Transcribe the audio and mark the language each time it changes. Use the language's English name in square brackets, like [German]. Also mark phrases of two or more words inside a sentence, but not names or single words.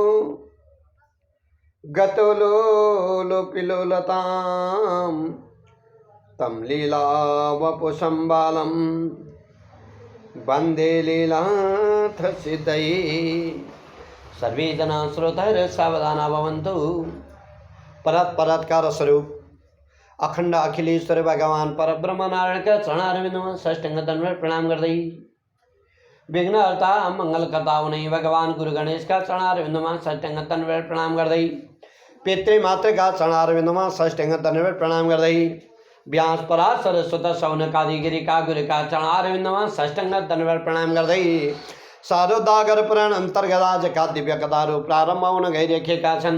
[Sanskrit] गतोलोलोपिलोलतां तं लीलावपुषं बालं वंदे लीलाथ सिद्धये सर्वे जना श्रोतार सावधाना भवन्तु। [Nepali] परत्कार स्वरूप अखण्ड अखिलेश्वर भगवान परब्रह्म नारायणका चरणारविन्दमा साष्टाङ्ग दण्डवत प्रणाम गर्दै विघ्नहर्ता मङ्गलकर्ता हुने भगवान गुरु गणेशका चरणारविन्दमा साष्टाङ्ग दण्डवत प्रणाम गर्दै पितृमातृका चरणारविन्दमा साष्टाङ्ग दण्डवत प्रणाम गर्दै व्यास पराशर सुत शौनकादि गिरिका गुरुका चरणारविन्दमा साष्टाङ्ग दण्डवत प्रणाम गर्दै साधुदागर पुराण अन्तर्गत आजका दिव्य कथाहरू प्रारम्भ हुन गइरहेका छन्।